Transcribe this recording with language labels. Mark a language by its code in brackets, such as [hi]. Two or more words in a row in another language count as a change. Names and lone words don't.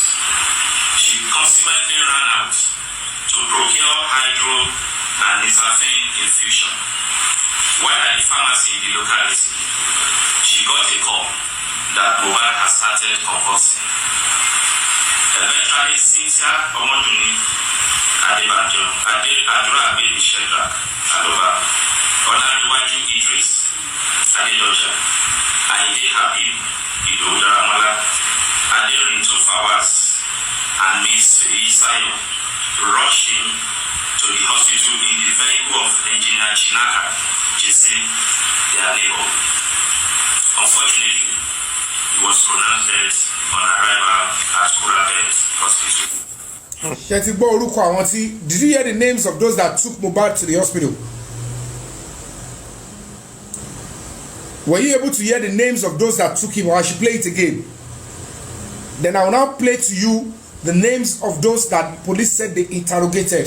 [en] She consequently ran out to procure hydro and nisafine infusion. While at the pharmacy in the locality, she got a call that Mohbad has started convulsing. Eventually, Cynthia Omoduni Adebanjo, Adura Baby Sheldrak, Aloba, Olariwaju Idris, Adedoja, Aide Habib, Idodaramala, Aderinto Fawaz, and Miss Isayo rushing to the hospital in the vehicle of Engineer Chinaka, Jesse, their neighbor. Unfortunately, he was pronounced dead on arrival at Kurabet Hospital. [yo] Ṣé ti gbọ́ orúkọ àwọn tí? [en] Did you hear the names of those that took Mohbad to the hospital? Were you able to hear the names of those that took him, or I should play it again? Then I will now play to you the names of those that police said they interrogated.